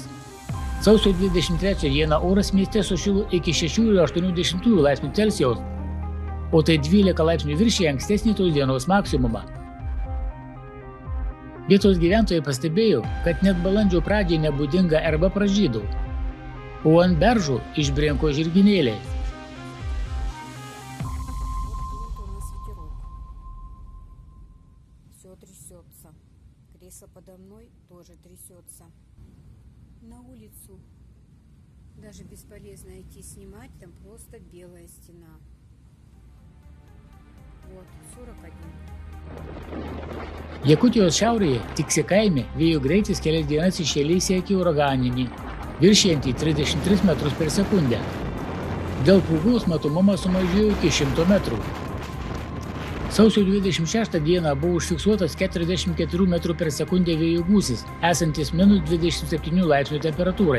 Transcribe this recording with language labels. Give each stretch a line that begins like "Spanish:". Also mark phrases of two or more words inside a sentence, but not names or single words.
Lithuanian: Sausio 23 dieną oras mieste sušilo iki 6,8 laipsnių Celsijaus, o tai 12 laipsnių viršija ankstesnį tos dienos maksimumą. Vietos gyventojai pastebėjo, kad net balandžio pradžiai nebūdinga erba pražydo, o ant beržų išbrinko žirginėliai.
Russian: Все трясется. Кресло подо мной тоже трясется. На улицу. Даже бесполезно идти снимать, там просто белая стена. Вот, 41.
Lithuanian: Jakutijos šiaurėje, Tiksi kaime, vėjo greitis kelias dienas iš eilės siekė uraganinį, viršijantį 33 metrus per sekundę. Dėl pūgos matomumas sumažėjo iki 100 metrų. Sausio 26 dieną buvo užfiksuotas 44 metrų per sekundę vėjo gūsis, esantis minus 27 laipsnių temperatūrai.